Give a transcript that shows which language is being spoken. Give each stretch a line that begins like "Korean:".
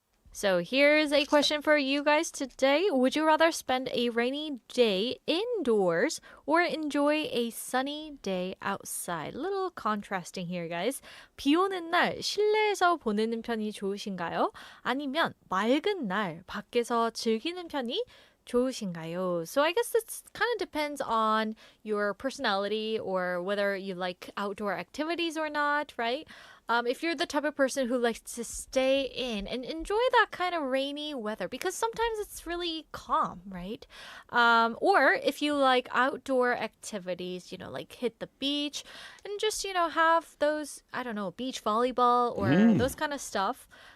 English: So here's a question for you guys today. Would you rather spend a rainy day indoors or enjoy a sunny day outside? A little contrasting here, guys.
Korean: 비 오는 날 실내에서 보내는 편이 좋으신가요? 아니면 맑은 날 밖에서 즐기는 편이 좋으신가요?
English: So I guess this kind of depends on your personality or whether you like outdoor activities or not, right? If you're the type of person who likes to stay in and enjoy that kind of rainy weather, because sometimes it's really calm, right? Or if you like outdoor activities, like hit the beach and just, have those, I don't know, beach volleyball or those kind of stuff.